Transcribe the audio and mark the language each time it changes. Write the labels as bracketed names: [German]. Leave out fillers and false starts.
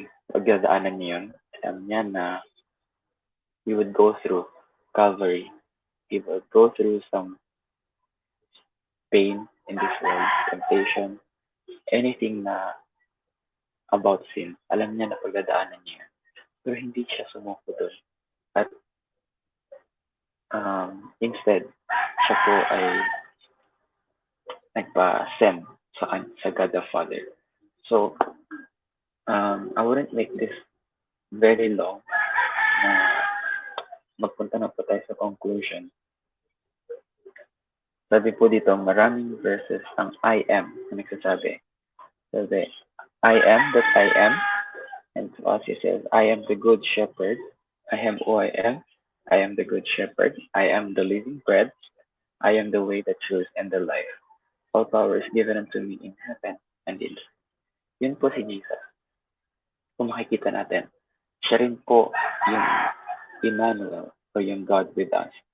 [Filipino] Pagdadaanan niya yun, alam niya na [English] he would go through Calvary. He would go through some pain in this world, temptation, anything na about sin. [Filipino] Alam niya na pagdadaanan niya. Pero hindi siya sumuko doon. At instead, siya po ay nagpa-send sa God the Father. [English] So, I wouldn't make this very long [Filipino] na magpunta na po tayo sa conclusion. Sabi po dito, maraming verses ang I am na nagsasabi. Sabi, [English] I am that I am. And to us, he says, I am the good shepherd. I am who I am. I am the good shepherd. I am the living bread. I am the way, the truth, and the life. All power is given unto me in heaven and in earth. [Filipino] Yun po si Jesus. Kung makikita natin, siya rin po yung Emmanuel o yung [English] God with us.